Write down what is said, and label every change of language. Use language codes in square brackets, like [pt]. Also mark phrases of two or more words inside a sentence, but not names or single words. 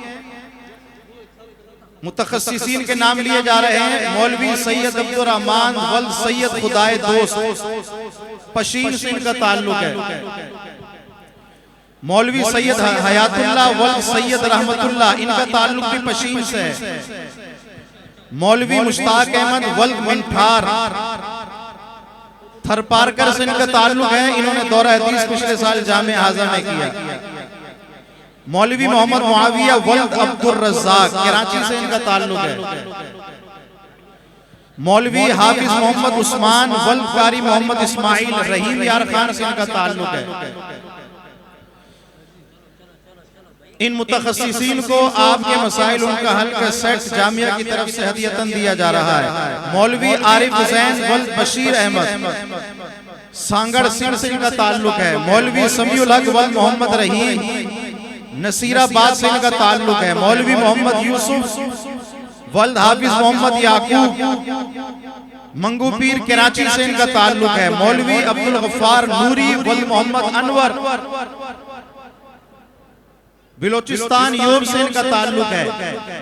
[ur] متخصصین کے نام لیے جا رہے ہیں. مولوی سید عبدالرحمان ولد سید خدائے دوست پشین سے ان کا تعلق ہے. مولوی سید حیات اللہ ولد سید رحمت اللہ ان کا تعلق بھی پشین سے ہے. مولوی مشتاق احمد ولد مٹھار تھرپارکر سے ان کا تعلق ہے. انہوں نے دورہ حدیث پچھلے سال جامعہ ہذا میں کیا۔ مولوی محمد معاویہ ولد عبدالرزاق کراچی سے ان کا تعلق ہے. مولوی حافظ محمد عثمان ولد قاری محمد اسماعیل رحیم یار خان سے ان کا تعلق ہے. ان متخصصین کو آپ کے مسائل ان کا حل کا سیٹ جامعہ کی طرف سے ہدیتاً دیا جا رہا ہے. مولوی عارف حسین ولد بشیر احمد سانگڑ سنگھ سے ان کا تعلق ہے. مولوی سمیع الحق ولد محمد رحیم نصیرآباد سے ان کا تعلق ہے. مولوی محمد یوسف ولد حافظ محمد یعقوب منگھوپیر کراچی سے ان کا تعلق ہے. مولوی عبدالغفار نوری ولد محمد انور بلوچستان یورپ سے ان کا تعلق ہے.